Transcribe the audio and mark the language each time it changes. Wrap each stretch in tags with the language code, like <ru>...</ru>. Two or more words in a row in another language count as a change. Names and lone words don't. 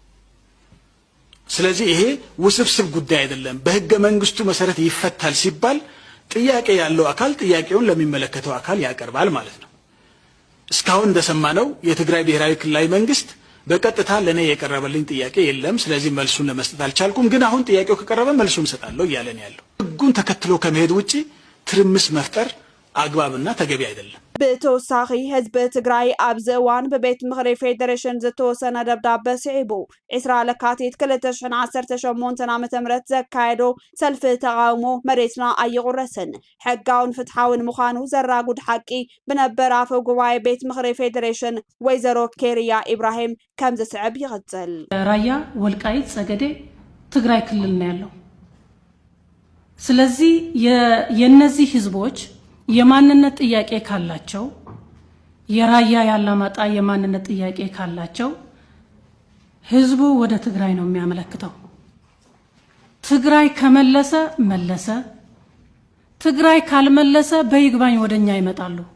<am>ስለዚህ ይሄ ውስብስብ ጉዳይ አይደለም። በህገ መንግስቱ መሰረት ይፈታል ሲባል ጥያቄ ያለው አካል ጥያቄውን ለሚመለከተው አካል ያቀርባል ማለት ነው። እስካሁን እንደሰማነው የትግራይ ብሔራዊ ክልላዊ መንግስት በቀጥታ ለኔ የቀረበልኝ ጥያቄ የለም፣ ስለዚህ መልሱን ለመስጠት አልቻልኩም፣ ግን አሁን ጥያቄው ከቀረበ መልሱን ሰጣለሁ እያለ ነው ያለው። ህጉን ተከትሎ ከመሄድ ውጪ ትርምስ መፍጠር አግባብና ተገቢ አይደለም።</am> <ti>ብተወሳኺ ህዝቢ ትግራይ ኣብዚ እዋን ብቤት ምክሪ ፌደሬሽን ዝተወሰነ ደብዳቤ ስዒቡ 20 ለካቲት 2018 ዓ.ም ዘካየዶ ሰልፊ ተቃውሞ መሬትና ኣይቁረስን ሕጋውን ፍትሓውን ምዃኑ ዘራጉድ ሓቂ ብነበር ኣፈ ጉባኤ ቤት ምክሪ ፌደሬሽን ወይዘሮ ኬርያ ኢብራሂም ከም ዝስዕብ ይቕፅል።</ti> <am>ራያ ወልቃይት ፀገዴ ትግራይ ክልል ነው ያለው። ስለዚህ የነዚህ ህዝቦች የማንነት ጥያቄ ካላቸው የራያ ያላማጣ የማንነት ጥያቄ ካላቸው ህዝቡ ወደ ትግራይ ነው የሚያመለክተው። ትግራይ ከመለሰ መለሰ፣ ትግራይ ካልመለሰ በይግባኝ ወደኛ ይመጣሉ።</am>